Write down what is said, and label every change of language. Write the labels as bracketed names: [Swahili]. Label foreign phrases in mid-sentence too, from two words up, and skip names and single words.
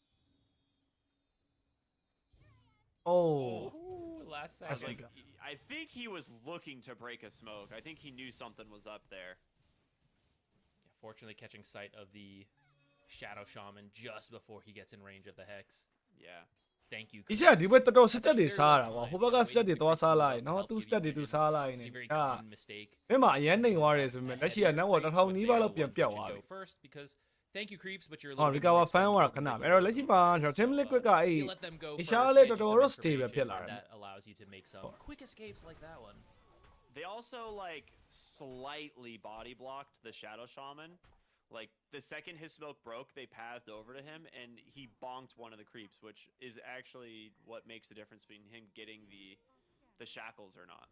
[English] Oh, last second. I think he was looking to break a smoke. I think he knew something was up there. Yeah, fortunately, catching sight of the Shadow Shaman just before he gets in range of the Hex. Yeah. Thank you. [Burmese] ဒီချက်ဒီဘက်တော်တော်စတက်တွေစားတာကွာဟိုဘက်ကစတက်တွေသွားစားလိုက်နော်သူစတက်တွေသူစားလိုက်နေဟာမင်းမအရန်နေသွားတယ်ဆိုပေမဲ့လက်ရှိက network 1000နီးပါးလောက်ပြန်ပြတ်သွားပြီ [English] Thank you creeps but you're [Burmese] ဟော [English] recover fan [Burmese] ကခဏပဲအဲ့တော့လက်ရှိမှာ Team Liquid ကအဲ့ဒီရှားလေးတော်တော် stable ဖြစ်လာတယ် [English] that allows you to make some quick escapes like that one. They also like slightly body blocked the Shadow Shaman. Like, the second his smoke broke, they pathed over to him, and he bonked one of the creeps, which is actually what makes the difference between him getting the shackles or not.